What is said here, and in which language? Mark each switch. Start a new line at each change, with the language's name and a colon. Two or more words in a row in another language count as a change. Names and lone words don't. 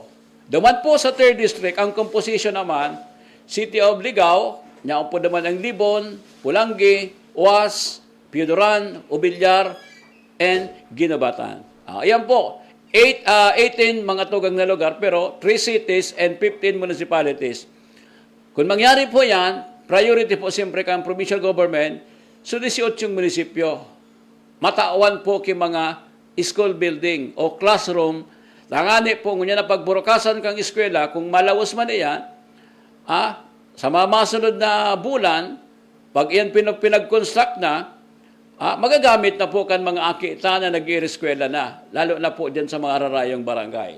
Bikol: Duman po sa third district, ang composition naman, City of Ligao, niyaon po naman ang Libon, Pulangi, Uwas, Piodoran, Ubilyar, and Ginabatan. Ayan po, 18 mga tugang na lugar, pero
English: 3 cities and 15 municipalities.
Bikol: Kung mangyari po yan, priority po siyempre kang
English: provincial government,
Bikol: so 18 munisipyo. Matawan po kay mga
English: school building
Bikol: o classroom. Langani po, ngunya na pagburokasan kang eskwela, kung malawas man iyan, sa mamasunod na bulan, pag iyan pinag-construct na, magagamit na po kan mga akita na nag-i-eskwela na, lalo na po dyan sa mga rarayong barangay.